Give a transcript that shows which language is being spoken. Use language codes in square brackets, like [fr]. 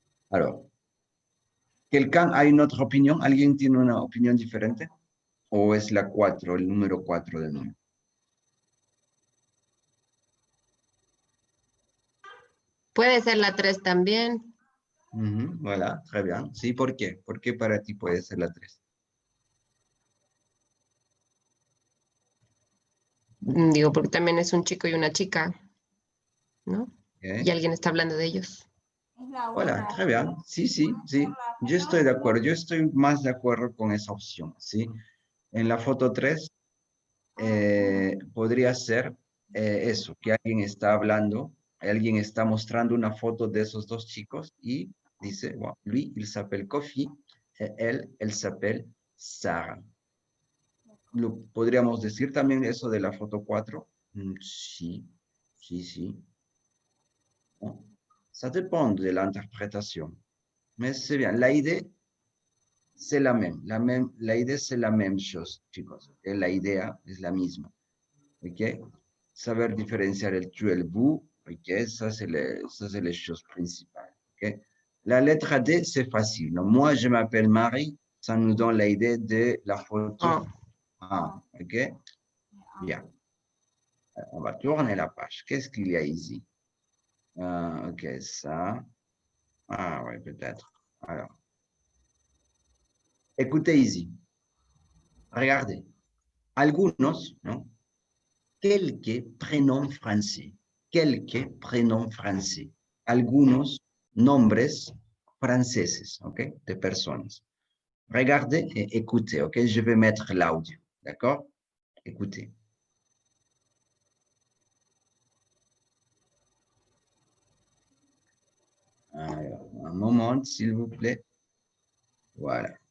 [fr] Alors, ¿quelqu'un a une autre opinión? [es] ¿Alguien tiene una opinión diferente? ¿O es la 4, el número 4 de nuevo? Puede ser la 3 también. [fr] Voilà, très bien. [es] Sí, ¿por qué? ¿Por qué para ti puede ser la 3? Digo, porque también es un chico y una chica, ¿no? ¿Okay? Y alguien está hablando de ellos. Es la [fr] Voilà, [es] una. [fr] très bien. [es] Sí, sí, sí. Yo estoy de acuerdo. Yo estoy más de acuerdo con esa opción, ¿sí? En la foto 3 podría ser eso, que alguien está hablando, alguien está mostrando una foto de esos dos chicos y dice, bueno, [fr] lui, il s'appelle Kofi, elle s'appelle Sarah. [es] ¿Podríamos decir también eso de la foto 4? Sí, sí, sí. [fr] Bon, ça dépend de l'interprétation. Mais c'est bien. La idée, c'est la même. La idée, c'est la même chose, chicos. [es] La idea es la misma. ¿Ok? Saber diferenciar el [fr] tu et le vous. [es] ¿Ok? [fr] Ça, c'est les choses principales. ¿Ok? La lettre D, c'est facile. Non? Moi, je m'appelle Marie. Ça nous donne l'idée de la photo Oh, 1. ¿Ok? Bien. On va tourner la page. Qu'est-ce qu'il y a ici? Ok, ça. Ah, oui, peut-être. Alors, écoutez ici. Regardez. [es] Algunos, ¿no? [fr] Quelques prénoms français. Quelques prénoms français. [es] Algunos nombres franceses, ¿ok? De personas. [fr] Regardez et écoutez, [es] ¿ok? [fr] Je vais mettre l'audio, d'accord? Écoutez. Alors, un moment, s'il vous plaît. Voilà.